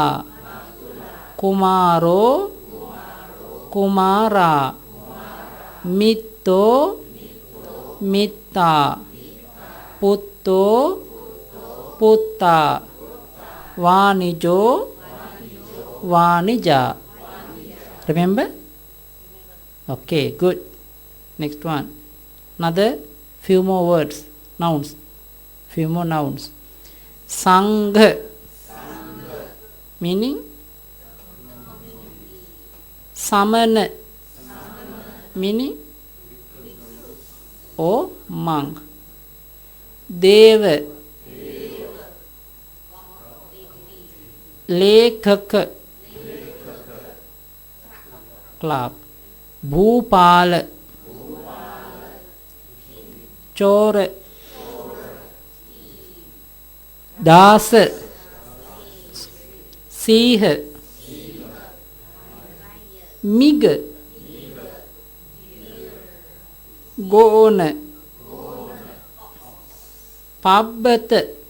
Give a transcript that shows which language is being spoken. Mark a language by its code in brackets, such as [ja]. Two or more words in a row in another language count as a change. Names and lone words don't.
[pi] Kumaro, Kumara. Mitto, Mitta. Putto, Putta. Vanijo, Vanija. [en] Remember? Okay, good. Next one. Another few more words, nouns. Few more nouns. Sangha, meaning samana, meaning monk. [pi] Deva, lekaka, clerk. Bhupala, Chora, Dasa, Siha, Miga, Gona, Pabbata,